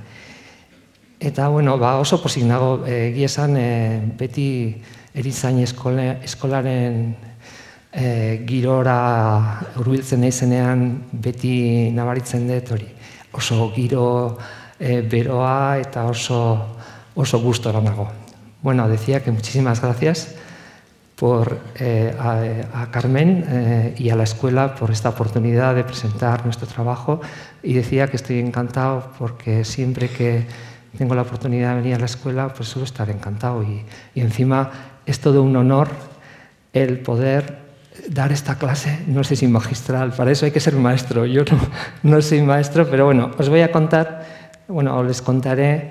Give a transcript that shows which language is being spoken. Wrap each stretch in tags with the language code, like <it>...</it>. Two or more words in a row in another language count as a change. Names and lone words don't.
<eu>Eta, oso pozik nago, egia esan, beti erizain eskolaren girora hurbiltzen naizenean beti nabaritzen dut hori. Oso giro beroa eta oso gustora nago.</eu> <es>Decía que muchísimas gracias a Carmen y a la escuela por esta oportunidad de presentar nuestro trabajo, y decía que estoy encantado porque siempre que tengo la oportunidad de venir a la escuela, pues suelo estar encantado, y encima es todo un honor el poder dar esta clase, no sé si magistral, para eso hay que ser maestro, yo no soy maestro, pero os voy a contar, les contaré.</es>